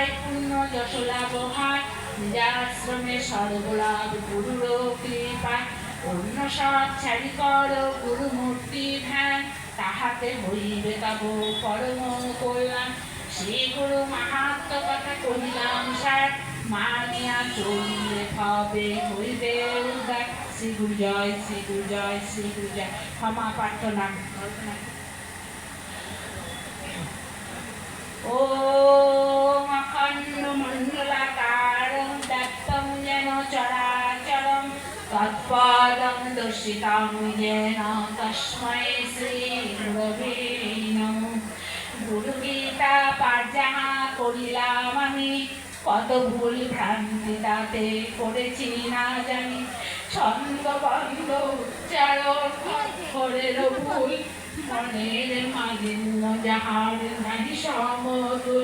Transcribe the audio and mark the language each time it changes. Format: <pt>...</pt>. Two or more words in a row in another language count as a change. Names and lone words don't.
<bn>পূর্ণ যশ লাভ হয় নিজাশ্রমে সর্বলাভ গুরুর কৃপায় অন্য সব ছাড়ি কর গুরু মূর্তি ধ্যান তাহাতে হইবে তব পরম কল্যাণ শ্রী গুরু মাহাত্ম কথা কহিলাম স্যার মানিয়া চলিলে হবে হইবে উদ্ধার শ্রী গুরু জয় শ্রী গুরু জয় শ্রী গুরু জয় ক্ষমা প্রার্থনা</bn> <sa>ॐ अखण्डमण्डलाकारं दत्तं येन चराचरं तत्पदं दर्शितं येन तस्मै श्रीगुरवे नमः</sa> <bn>গুরুগীতা পাঠ যাহা করিলাম আমি কত ভুল ভ্রান্তি তাতে করেছি না জানি ছন্দ বন্ধ উচ্চারণ অক্ষরের ভুল মনের মালিন্য যাহার নাহি সমতুল</bn>